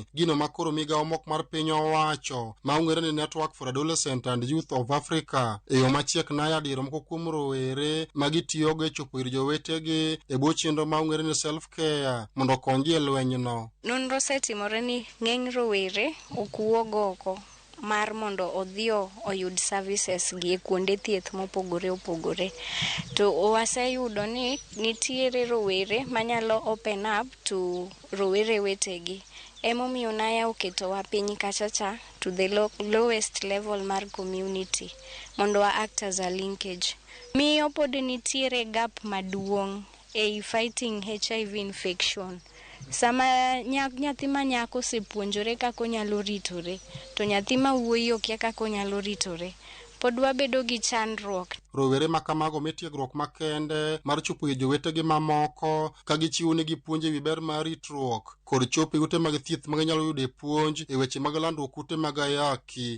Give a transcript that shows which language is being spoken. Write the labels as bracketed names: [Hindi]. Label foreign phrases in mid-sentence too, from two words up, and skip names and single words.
[Luo (Kenya and Tanzania)] Gino makoro migawo mok mar piny owacho ma ong'ere ni Network for Adolescent and Youth of Africa e yo machiek Naya diro moko kuom rowere magitiyogo e chopo ir jowetegi e bwo chenro ma ong'ere ni [English] self care [Luo (Kenya and Tanzania)] mondo okonygi e lwenyno. Nonro osetimore ni ng'eny rowere ok wuog oko mar mondo odhi oyud services gi e kuonde thieth mopogore opogore. To waseyudo ni nitiere rowere manyalo [English] open up [Luo (Kenya and Tanzania)] to rowere wetegi. Emomiyo Naya oketowa piny kachacha [English] to the lowest level [Luo (Kenya and Tanzania)] mar community mondo wa [English] act as a linkage. [Luo (Kenya and Tanzania)] Miyo pod nitiere gap maduong' e [English] fighting HIV infection. [Luo (Kenya and Tanzania)] Sama nyathi ma nyako osepuonjore kaka onyalo ritore, to nyathi ma wuoyi okia kaka onyalo ritore, pod wabedo gi chandruok. Rowere ma kamago mitiegruok makende mar chopo e jowetegi mamoko ka gichiwo negi puonj e wi ber mar ritruok kod chopo e ute mag thieth ma ginyalo yude puonj e weche mag landruok kute mag ayaki.